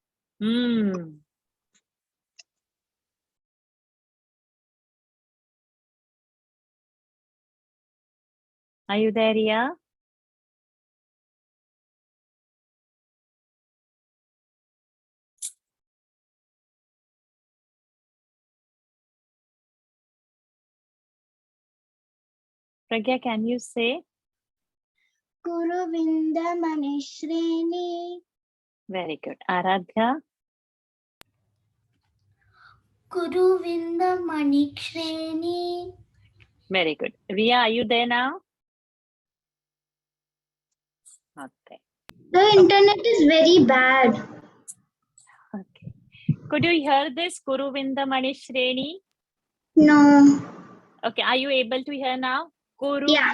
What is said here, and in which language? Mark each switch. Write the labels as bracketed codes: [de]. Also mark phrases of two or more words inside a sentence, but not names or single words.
[en] Are you there, Ria? Pragya, can you say? [sa] Kuruvindamani Shreni. [en] Very good. Aradhya? [sa] Kuruvindamani Shreni. [en] Very good. Ria, are you there now? Okay. The internet is very bad. Okay. Could you hear this? [sa] Kuruvindamani Shreni? [en] No. Okay. Are you able to hear now? Yeah.